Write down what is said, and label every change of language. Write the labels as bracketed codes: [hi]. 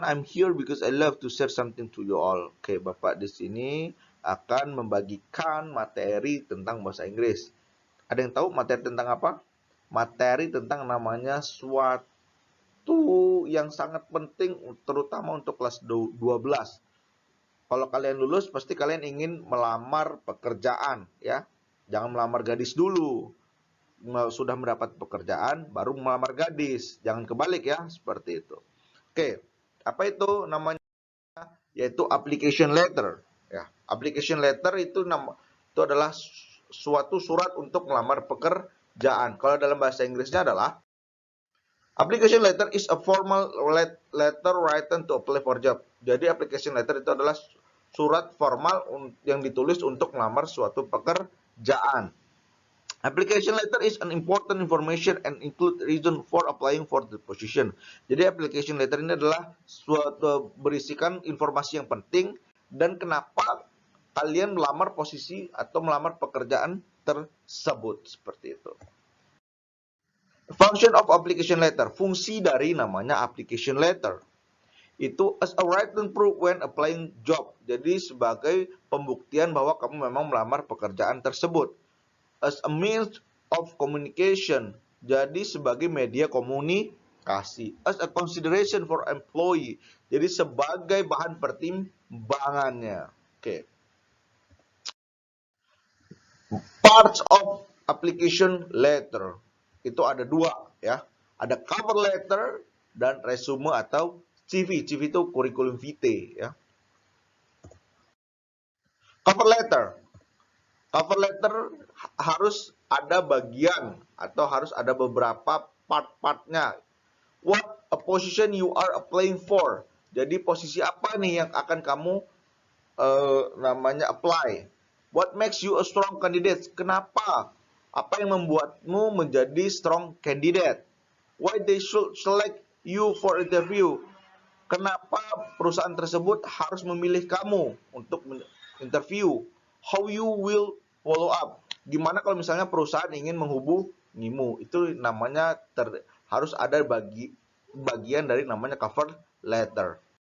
[en] I'm here because I love to share something to you all. [id] Oke, Bapak di sini akan membagikan materi tentang bahasa Inggris. Ada yang tahu materi tentang apa? Materi tentang namanya suatu yang sangat penting terutama untuk kelas 12. Kalau kalian lulus pasti kalian ingin melamar pekerjaan ya. Jangan melamar gadis dulu. Sudah mendapat pekerjaan baru melamar gadis, jangan kebalik ya, seperti itu. Oke, apa itu namanya? Yaitu application letter ya. Application letter itu adalah suatu surat untuk melamar pekerjaan. Kalau dalam bahasa Inggrisnya adalah [en] application letter is a formal letter written to apply for job. [id] Jadi application letter itu adalah surat formal yang ditulis untuk melamar suatu pekerjaan. [en] Application letter is an important information and include reason for applying for the position. [id] Jadi application letter ini adalah suatu berisikan informasi yang penting dan kenapa kalian melamar posisi atau melamar pekerjaan tersebut, seperti itu. [en] Function of application letter, [id] fungsi dari namanya [en] application letter itu as a written proof when applying job. [id] Jadi sebagai pembuktian bahwa kamu memang melamar pekerjaan tersebut. [en] As a means of communication, [id] jadi sebagai media komunikasi. [en] As a consideration for employee, [id] jadi sebagai bahan pertimbangannya. [en] Oke. [id] Parts of application letter itu ada dua ya. Ada cover letter dan resume atau CV. CV itu curriculum vitae ya. Cover letter. Cover letter harus ada bagian atau harus ada beberapa part-partnya. [en] What a position you are applying for. [id] Jadi posisi apa nih yang akan kamu namanya apply. [en] What makes you a strong candidate? [id] Kenapa? Apa yang membuatmu menjadi strong candidate? [en] Why they should select you for interview? [id] Kenapa perusahaan tersebut harus memilih kamu untuk interview? [en] How you will follow up? [id] Gimana kalau misalnya perusahaan ingin menghubungimu? Itu namanya harus ada bagian dari namanya cover letter.